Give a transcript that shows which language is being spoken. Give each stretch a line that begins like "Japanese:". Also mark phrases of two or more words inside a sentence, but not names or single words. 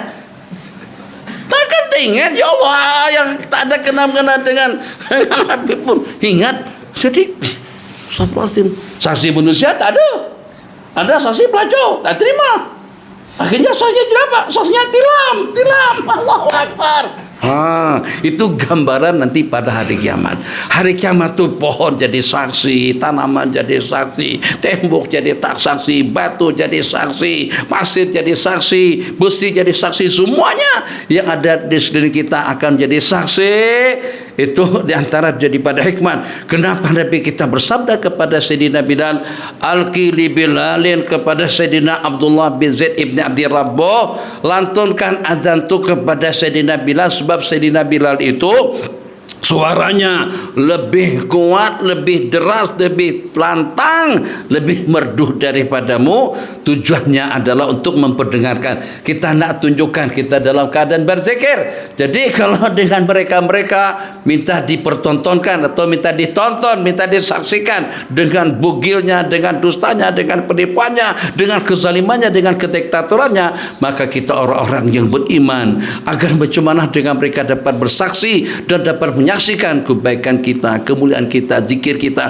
Malay: Takkan ingat, ya Allah, yang tak ada kena-mena dengan Habib pun ingat. Jadi astagfirullahaladzim, saksi manusia tak ada. Ada saksi pelacur, tak terima. Akhirnya saksinya apa? Saksinya tilam.
Arabic: الله أكبر.
Malay: Itu gambaran nanti pada hari kiamat. Hari kiamat tuh pohon jadi saksi, tanaman jadi saksi, tembok jadi saksi, batu jadi saksi, pasir jadi saksi, besi jadi saksi, semuanya yang ada di sekeliling kita akan jadi saksi. Itu diantara jadi pada hikmah kenapa Nabi kita bersabda kepada Sayyidina Bilal,
Arabic: ألقلي بلالن,
Malay: kepada Sayyidina Abdullah bin Zaid ibn Abdi Rabboh, lantunkan azan tu kepada Sayyidina Bilal, sebab Sayyidina Bilal itu suaranya lebih kuat, lebih deras, lebih lantang, lebih merdu daripadamu. Tujuannya adalah untuk memperdengarkan. Kita nak tunjukkan kita dalam keadaan berzikir. Jadi kalau dengan mereka minta dipertontonkan atau minta ditonton, minta disaksikan dengan bugilnya, dengan dustanya, dengan penipuannya, dengan kezalimannya, dengan kediktatorannya, maka kita orang-orang yang beriman agar bagaimana dengan mereka dapat bersaksi dan dapat menyaksikan kebaikan kita, kemuliaan kita, zikir kita.